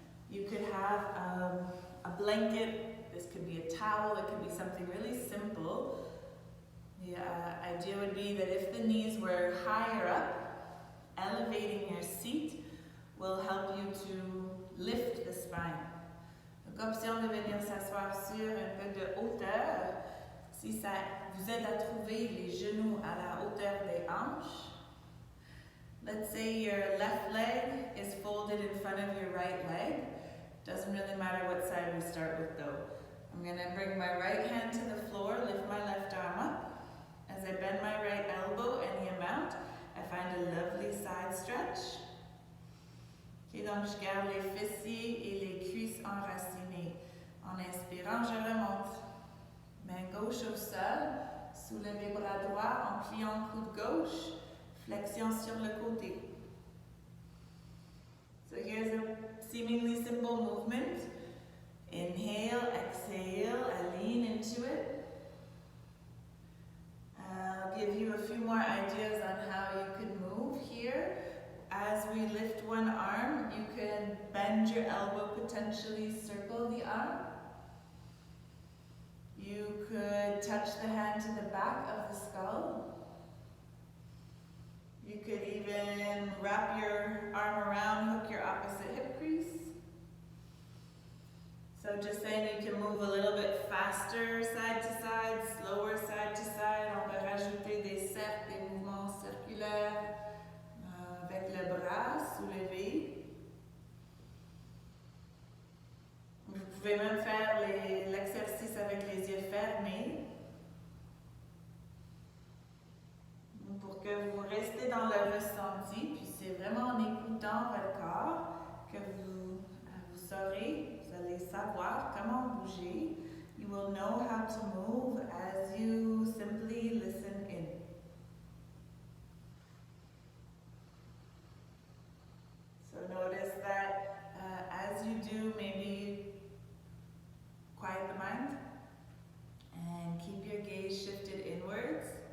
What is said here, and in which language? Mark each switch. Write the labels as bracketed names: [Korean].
[English] You could have a blanket. This could be a towel. It could be something really simple. The idea would be that if the knees were higher up, elevating your seat will help you to lift the spine. [French] Donc, option de venir s'asseoir sur un peu de hauteur. Si ça vous aide à trouver les genoux à la hauteur des hanches. [English] Let's say your left leg is folded in front of your right leg. Doesn't really matter what side we start with though. I'm going to bring my right hand to the floor, lift my left arm up. As I bend my right elbow any amount, I find a lovely side stretch. [French] Okay, donc je garde les fessiers et les cuisses enracinées. En inspirant, je remonte. Main gauche au sol, soulevez bras droit en pliant coude gauche, flexion sur le côté. [English] So here's a seemingly simple movement. Inhale, exhale, I lean into it. I'll give you a few more ideas on how you could move here. As we lift one arm, you can bend your elbow, potentially circle the arm. You could touch the hand to the back of the skull. You could even wrap your arm around, hook your opposite hip crease. So just saying you can move a little bit faster side to side, slower side to side. [French] On peut rajouter des cercles, des mouvements circulaires avec le bras soulevé. Vous pouvez même faire l'exercice avec les yeux fermés. Pour que vous restez dans le ressenti, puis c'est vraiment en écoutant votre corps que vous saurez, vous allez savoir comment bouger. [English] You will know how to move as you simply listen in. So notice that as you do, maybe quiet the mind and keep your gaze shifted inwards.